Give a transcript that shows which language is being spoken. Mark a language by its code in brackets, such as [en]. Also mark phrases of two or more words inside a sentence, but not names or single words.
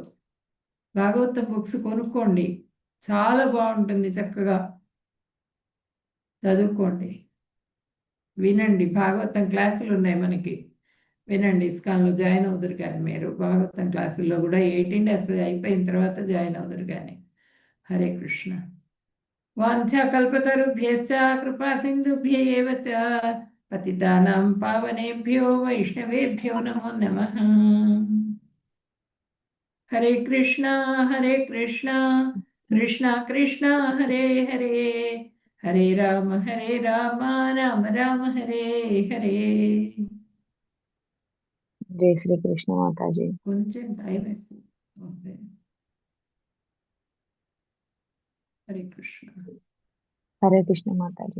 [te] భాగవతం బుక్స్ కొనుక్కోండి, చాలా బాగుంటుంది, చక్కగా చదువుకోండి, వినండి. భాగవతం క్లాసులు ఉన్నాయి మనకి, వినండి. ఇస్కాన్లో జాయిన్ అవుదురు కానీ మీరు భాగవతం క్లాసుల్లో కూడా 18 డేస్ అయిపోయిన తర్వాత జాయిన్ అవుదురు కానీ. [sa] హరే కృష్ణ. వాంఛాకల్పతరుభ్యశ్చ కృపా సింధుభ్య ఏవ చ పతితానాం పావనేభ్యో వైష్ణవేభ్యో నమో నమః. హరే కృష్ణ కృష్ణ కృష్ణ హరే హరే, హరే రామ రామ రామ హరే హరే. [hi] जय श्री कृष्ण माताजी. [te] కొంచెం టైం వేస్తుంది. ఓకే. [sa] హరే కృష్ణ. హరే కృష్ణ మాతాజీ.